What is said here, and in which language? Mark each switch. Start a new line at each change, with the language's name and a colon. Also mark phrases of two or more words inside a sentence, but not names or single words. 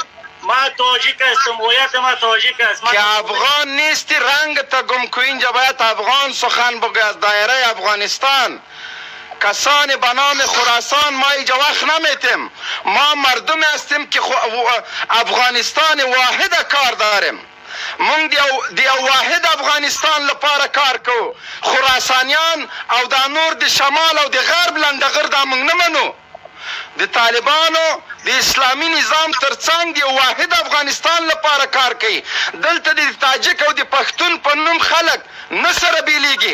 Persian: ما تاجک هستم، هویت ما تاجک است. که افغان نیستی رنگ تا گم کو، اینجا باید افغان سخن بگوی از دایره افغانستان. کسان به نام خراسان ما اینجا وقت نمیتیم، ما مردم هستیم که افغانستان واحد کار داریم.
Pashto: مونږ د یو واحد افغانستان لپاره کار کوو. خراسانیان او دا نور د شمال او د غرب لنډغر دا مونږ نه منو. د طالبانو د اسلامي نظام ترڅنګ د یو واحد افغانستان لپاره کار کوي. دلته د تاجک او د پښتون په نوم خلک نه سره بیلیږي.